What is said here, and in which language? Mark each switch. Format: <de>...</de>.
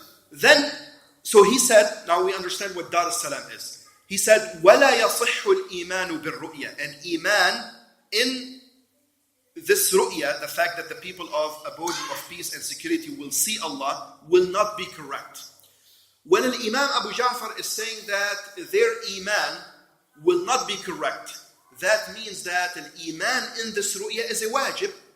<en>Then, so he said, now we understand what Dar as-Salam is. He said,</en> <ar>وَلَا يَصِحُّ الْإِيمَانُ بِالرُّؤْيَةِ.</ar> <en>And iman in this ru'ya, the fact that the people of abode of peace and security will see Allah, will not be correct. When Imam Abu Ja'far is saying that their iman will not be correct, that means that al-iman in this ru'ya is a wajib.</en>